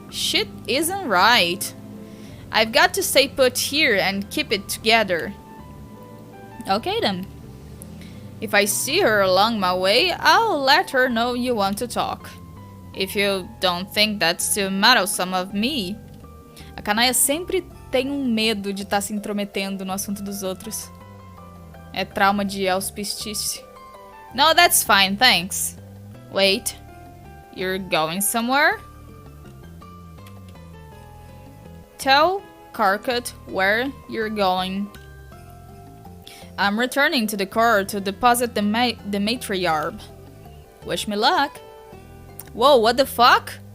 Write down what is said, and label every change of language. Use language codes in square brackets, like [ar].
[en] Shit isn't right. I've got to stay put here and keep it together. Okay then. If I see her along my way, I'll let her know you want to talk. If you don't think that's too meddlesome of me. [pt] A Kanaya sempre tem medo de estar se intrometendo no assunto dos outros. É trauma de auspistice. [en] No, that's fine, thanks. Wait, you're going somewhere? Tell Karkut where you're going. I'm returning to the core to deposit the matriarch. Wish me luck. Whoa, what the fuck?